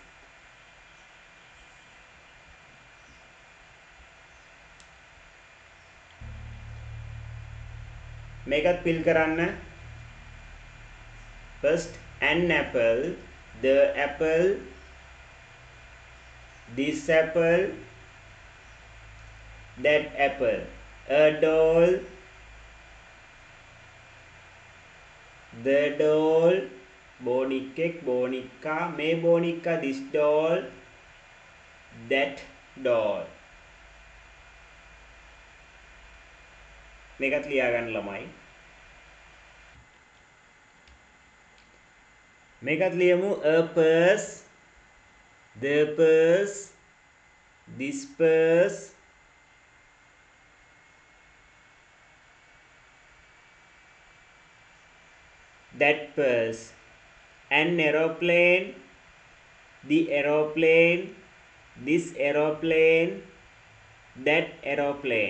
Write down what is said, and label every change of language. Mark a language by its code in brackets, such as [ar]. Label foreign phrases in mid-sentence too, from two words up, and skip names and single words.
[si] මේකත් fill කරන්න. [en] First an apple, the apple, this apple, that apple, a doll, the doll, [si] බෝනික්කෙක් බෝනික්කා මේ බෝනික්කා [en] this doll, that doll. [si] මේකත් ලියා ගන්න ළමයි. මේකත් ලියමු [en] a purse, the purse, this purse, that purse. An aeroplane, the aeroplane, this aeroplane, that aeroplane.